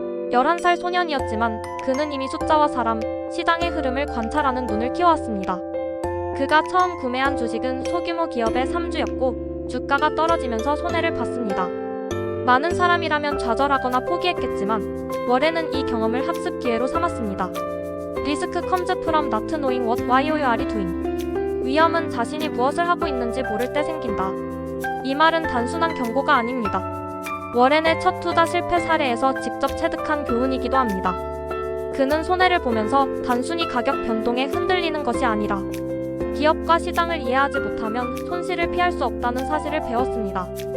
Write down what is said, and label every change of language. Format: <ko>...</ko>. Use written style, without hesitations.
<ko>11살 소년이었지만 그는 이미 숫자와 사람, 시장의 흐름을 관찰하는 눈을 키워왔습니다. 그가 처음 구매한 주식은 소규모 기업의 3주였고 주가가 떨어지면서 손해를 봤습니다. 많은 사람이라면 좌절하거나 포기했겠지만 워렌은 이 경험을 학습 기회로 삼았습니다.</ko> <en>Risk comes from not knowing what why you are doing.</en> <ko>위험은 자신이 무엇을 하고 있는지 모를 때 생긴다. 이 말은 단순한 경고가 아닙니다. 워렌의 첫 투자 실패 사례에서 직접 체득한 교훈이기도 합니다. 그는 손해를 보면서 단순히 가격 변동에 흔들리는 것이 아니라 기업과 시장을 이해하지 못하면 손실을 피할 수 없다는 사실을 배웠습니다.</ko>